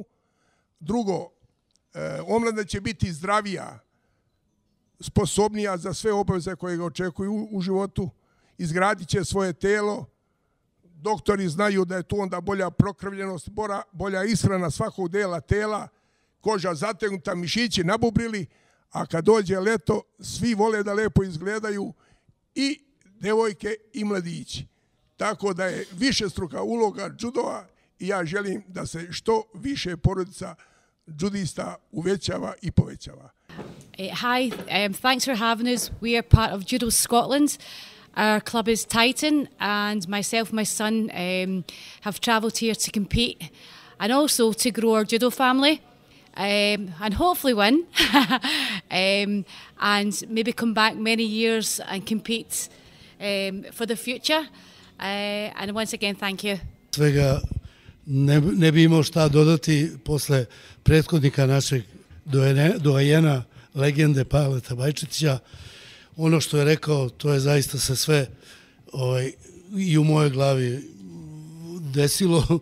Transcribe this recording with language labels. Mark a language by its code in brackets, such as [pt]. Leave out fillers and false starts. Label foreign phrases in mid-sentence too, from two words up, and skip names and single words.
[sr] Drugo, omladina će biti zdravija, sposobnija za sve obaveze koje ga očekuju u životu, izgradit će svoje telo, doktori znaju da je tu onda bolja prokrvljenost, bolja ishrana svakog dela tela, koža zategnuta, mišići nabubrili, a kad dođe leto, svi vole da lepo izgledaju, i devojke i mladići. Tako da je višestruka uloga džudoa i ja želim da se što više porodica džudista uvećava i povećava. [en] Hi, thanks for having us. We are part of Judo Scotland. Our club is Titan, and myself and my son have travelled here to compete and also to grow our judo family and hopefully win and maybe come back many years and compete for the future. And once again, thank you. [sr] Svega ne bi imao šta dodati posle prethodnika našeg doajena, legende Pavleta Bajčetića. Ono što je rekao, to je zaista se sve i u mojoj glavi desilo.